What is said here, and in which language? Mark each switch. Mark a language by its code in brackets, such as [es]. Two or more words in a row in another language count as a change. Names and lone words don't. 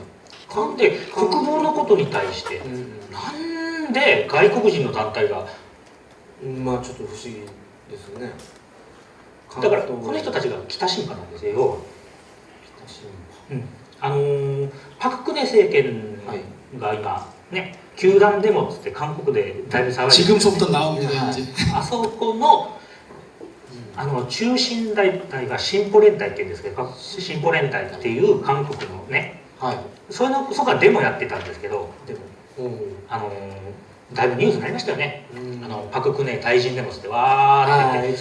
[ja] なんで国防のことに対して、なんで外国人の団体が、ちょっと不思議ですね。だからこの人たちが北新派なんですよ。パク・クネ政権が今ね、球団デモっつって韓国でだいぶ騒いでる。 [ko] 지금서부터 나옵니다. 이제. [ja] あそこの中心団体が進歩連隊っていうんですけど、進歩連隊っていう韓国のね、そこがデモやってたんですけど、だいぶニュースになりましたよね。パク・クネ退陣デモってわーって。